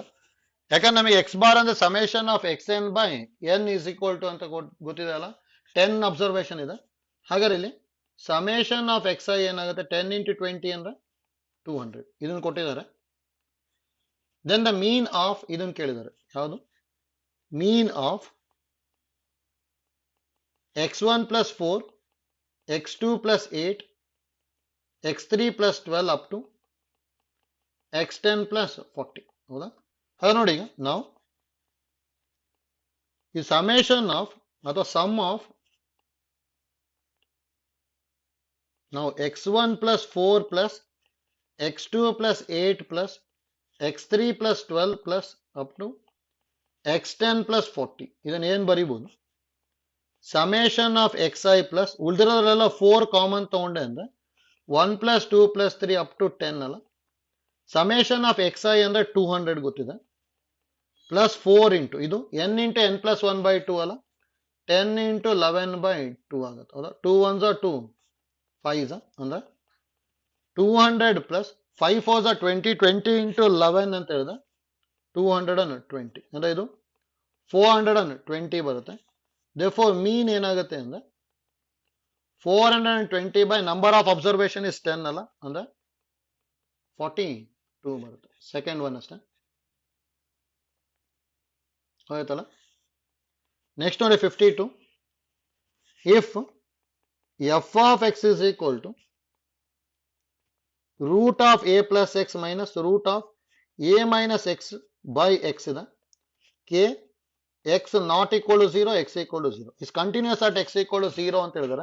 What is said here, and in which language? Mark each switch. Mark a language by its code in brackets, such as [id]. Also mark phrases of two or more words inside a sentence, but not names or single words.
[kn] ಯಾಕಂದ್ರೆ ನಮಗೆ [en] x bar [kn] ಅಂದ್ರೆ [en] summation of xn by n is equal to [kn] ಅಂತ ಗೊತ್ತಿದೆ ಅಲ್ಲ. 10 ಅಬ್ಸರ್ವೇಷನ್ ಇದೆ. ಹಾಗಾದ್ರೆ ಇಲ್ಲಿ [en] summation of xi [kn] ಏನಾಗುತ್ತೆ 10 ಇಂಟು 20 ಅಂದ್ರೆ 200 ಇದನ್ನು ಕೊಟ್ಟಿದ್ದಾರೆ. [en] then the mean of [kn] ಇದನ್ನು ಕೇಳಿದ್ದಾರೆ, ಯಾವುದು [en] mean of x1 plus 4, x2 plus 8, x3 plus 12 up to x10 plus 40. [kn] ಹೌದಾ? ಅದು ನೋಡಿ, ಈಗ ನಾವು ಈ [en] summation of ಅಥವಾ sum of ನಾವು x1 plus 4 plus x2 plus 8 plus x3 plus 12 plus up to x10 plus 40 [kn] ಇದನ್ನು ಏನು ಬರೀಬಹುದು? [en] summation of xi plus [kn] ಉಳಿದಿರೋದ್ರೆಲ್ಲ 4 ಕಾಮನ್ ತಗೊಂಡೆ ಅಂದ್ರೆ [en] 1 plus 2 plus 3 up to 10 ಅಲ್ಲ. summation of xi [kn] ಅಂದ್ರೆ 200 ಗೊತ್ತಿದೆ, [en] plus 4 into ಇದು n into n plus 1 by 2 ಅಲ್ಲ, 10 into 11 by 2 ಅಲ್ಲ, 10 ಇಂಟು 11 ಬೈ 2 [kn] ಆಗುತ್ತೆ. ಹೌದಾ? [en] 2 1s are 2 5s [kn] ಅಂದ್ರೆ 200 ಪ್ಲಸ್ 5 [en] 4s are [kn] 20, 20 ಇಂಟು 11 ಅಂತ ಹೇಳಿದ್ರೆ 220 ಅಂದ್ರೆ ಇದು 420 ಬರುತ್ತೆ. [en] therefore ಮೀನ್ [kn] ಏನಾಗುತ್ತೆ ಅಂದ್ರೆ [en] 420 by number of observation is 10 [kn] ಅಲ್ಲ, ಅಂದ್ರೆ 42 ಬರುತ್ತೆ. [en] second one [kn] ಅಷ್ಟೇ ಆಯ್ತಲ್ಲ. ನೆಕ್ಸ್ಟ್ ನೋಡಿ 52. [en] if f of x is equal to root of a plus x minus root of a minus x by x ಇದೆ, ಕೆ x not equal to 0, x equal to 0 is continuous at x equal to 0 [kn] ಅಂತ ಹೇಳಿದಾರೆ.